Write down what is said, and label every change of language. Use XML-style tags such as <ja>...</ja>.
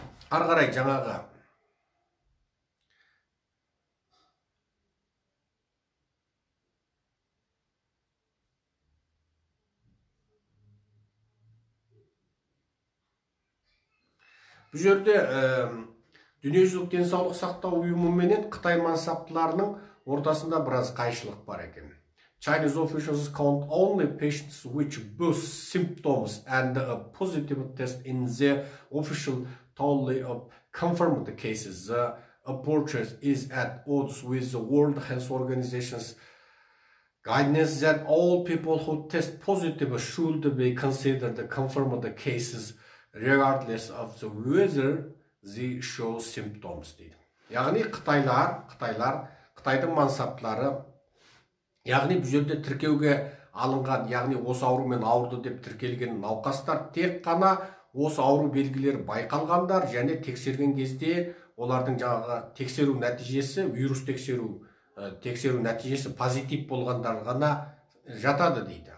<kk>Ары қарай жаңағы бұл жерде дүниежүзілік денсаулық сақтау ұйымы менен Қытай мансаптыларының ортасында біраз қайшылық бар екен.</kk> <en>Chinese officials count only patients which both symptoms and a positive test in their official tally of confirmed cases. The approach is at odds with the World Health Organization's guidance that all people who test positive should be considered confirmed cases regardless of the whether they show symptoms</en> <kk>дейді. Яғни Қытайдың мансаптылары, яғни бұл жерде тіркеуге алынған, яғни осы аурумен ауырды деп тіркелген науқастар тек қана осы ауру белгілері байқалғандар және тексерген кезде олардың жаңағы тексеру нәтижесі, вирус тексеру нәтижесі позитив болғандар ғана жатады дейді.</kk>